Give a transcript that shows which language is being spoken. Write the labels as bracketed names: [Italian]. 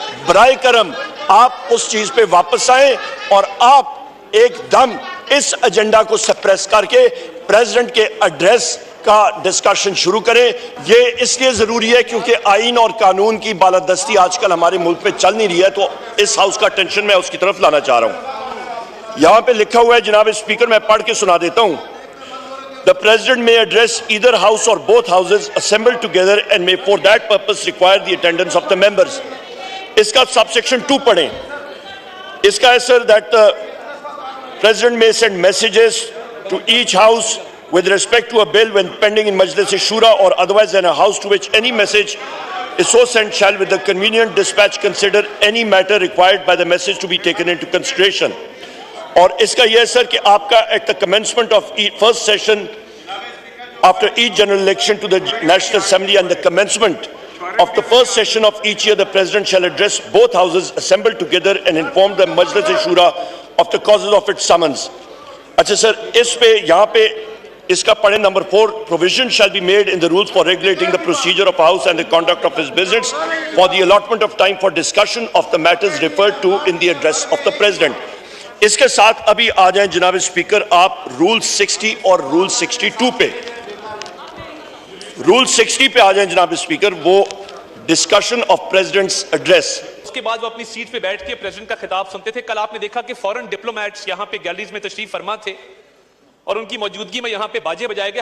[Urdu] برائے کرم آپ اس چیز پہ واپس آئیں اور آپ ایک دم اس ایجنڈا کو سپریس کر کے پریزیڈنٹ کے ایڈریس کا ڈسکشن شروع کریں. یہ اس لیے ضروری ہے کیونکہ آئین اور قانون کی بالادستی آج کل ہمارے ملک میں چل نہیں رہی ہے, تو اس ہاؤس کا ٹینشن میں اس کی طرف لانا چاہ رہا ہوں. یہاں پہ لکھا ہوا ہے جناب اسپیکر, میں پڑھ کے سنا دیتا ہوں. [English] The President may address either house or both houses assembled together and may for that purpose require the attendance of the members. [Urdu] اس کا subsection 2 پڑھیں. اس کا ہے [English] sir that the President may send messages to each house with respect to a bill when pending in Majlis Shura or otherwise in a house to which any message is so sent shall with the convenient dispatch consider any matter required by the message to be taken into consideration. [Urdu] اور اس کا یہ ہے سر کہ آپ کا [English] At the commencement of first session after each general election to the national assembly and the commencement of the first session of each year the president shall address both houses assembled together and inform the Majlis Shura of the causes of its summons. [Urdu] اچھا سر, اس پہ یہاں پہ اس کا پڑھیں number 4, [English] provision shall be made in the rules for regulating the procedure of a house and the conduct of his business for the allotment of time for discussion of the matters referred to in the address of the president. [Urdu] اس کے ساتھ ابھی آ جائیں جناب speaker آپ role 60 اور role 62 پہ. Role 60 پہ آ جائیں جناب اسپیکر, وہ ڈسکشن آف پریزیڈنٹس ایڈریس. اس کے بعد وہ اپنی سیٹ پہ بیٹھ کے پریزیڈنٹ کا خطاب سنتے تھے. کل آپ نے دیکھا کہ فورن ڈپلومیٹس یہاں پہ گیلریز میں تشریف فرما تھے اور ان کی موجودگی میں یہاں پہ باجے بجائے گئے.